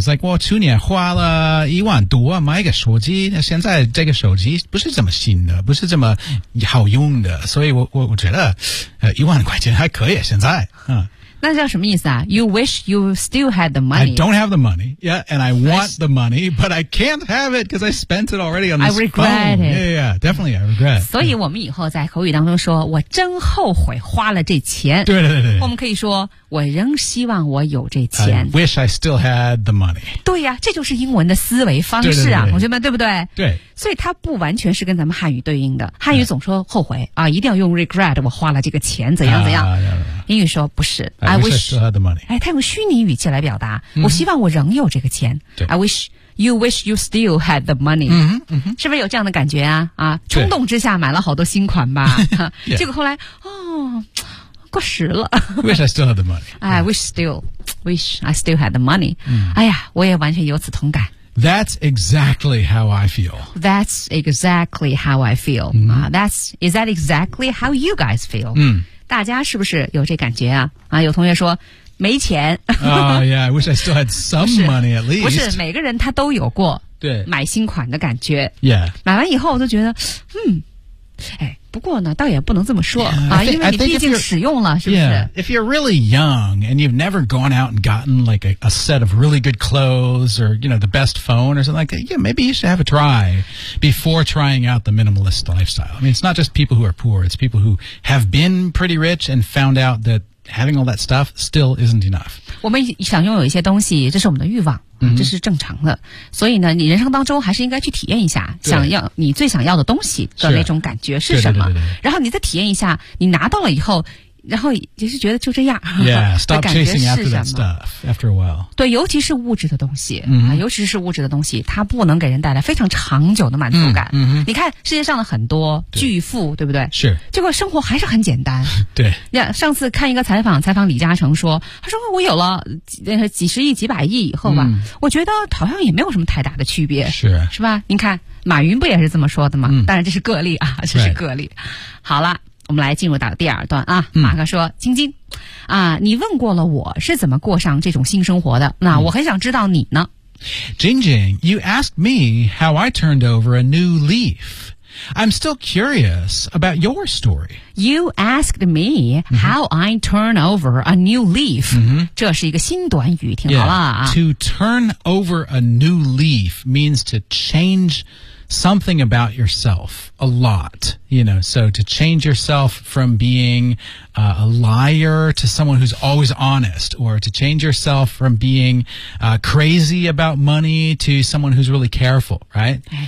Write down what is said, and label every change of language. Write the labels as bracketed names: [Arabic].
[English] It's like, [Chinese] 我去年花了10,000+买个手机，那现在这个手机不是这么新的，不是这么好用的，所以我觉得，10,000+还可以现在，那叫什么意思啊 [English] ？You wish you still had the money. I don't have the money. Yeah, and I want the money, but I can't have it because I spent it already on this phone. I regret it. Yeah, definitely, I regret. [Chinese] 所以我们以后在口语当中说，我真后悔花了这钱。对对对对。我们可以说，我仍希望我有这钱。 [English] I wish I still had the money. [Chinese] 对呀、啊，这就是英文的思维方式啊，同学们，对不对？对。所以它不完全是跟咱们汉语对应的。汉语总说后悔啊，一定要用 regret， 我花了这个钱，怎样怎样。英语说不是 [English] I wish I still had the money. [Chinese] 哎，他用虚拟语气来表达、 mm-hmm. 我希望我仍有这个钱。对 [English] I wish you wish you still had the money. Mm-hmm, mm-hmm. [Chinese] 是不是有这样的感觉啊啊冲动之下买了好多新款吧。 [English] yeah. [Chinese] 结果后来哦过时了。 [English] wish I still had the money. I wish I still had the money.、 Mm. [Chinese] 哎呀我也完全有此同感。 [English] That's exactly how I feel. That's exactly how I feel.、 Mm-hmm. Is that exactly how you guys feel?、 Mm. [Chinese] 大家是不是有这感觉啊？啊，有同学说没钱。 [English] yeah, I wish I still had some money at least. [Chinese] 不是，每个人他都有过对买新款的感觉。 [English] Yeah. [Chinese] 买完以后我都觉得，不过呢，倒也不能这么说 [English] yeah, [Chinese] 啊，因为你毕竟使用了，是不是 [English] ？Yeah. If you're really young and you've never gone out and gotten like a set of really good clothes or you know the best phone or something like that, yeah, maybe you should have a try before trying out the minimalist lifestyle. I mean, it's not just people who are poor; it's people who have been pretty rich and found out that having all that stuff still isn't enough. [Chinese] 我们想拥有一些东西，这是我们的欲望。这是正常的、 mm-hmm. 所以呢你人生当中还是应该去体验一下想要你最想要的东西的那种感觉是什么是对对对对然后你再体验一下你拿到了以后然后也是觉得就这样。 [English] Yeah, stop chasing after that stuff after a while. [Chinese] 对，尤其是物质的东西、mm-hmm. 尤其是物质的东西，它不能给人带来非常长久的满足感。 Mm-hmm. 你看世界上的很多巨富，对不对？是。结果生活还是很简单。对。 Yeah, 上次看一个采访，采访李嘉诚说，他说我有了几十亿、几百亿以后吧、mm-hmm. 我觉得好像也没有什么太大的区别。是。是吧？您看，马云不也是这么说的吗？ Mm-hmm. 当然这是个例啊，这是个例。 [English] Right. [Chinese] 好了。我们来进入到第二段啊，马克说：“晶晶，啊，你问过了我是怎么过上这种新生活的，那我很想知道你呢。 [English] ”Jingjing, you asked me how I turned over a new leaf. I'm still curious about your story. You asked me how I turn over a new leaf.、 Mm-hmm. [Chinese] 这是一个新短语，听好了啊。 [English] Yeah, to turn over a new leaf means to change. Something about yourself, a lot, you know, so to change yourself from being、a liar to someone who's always honest, or to change yourself from being、crazy about money to someone who's really careful, right?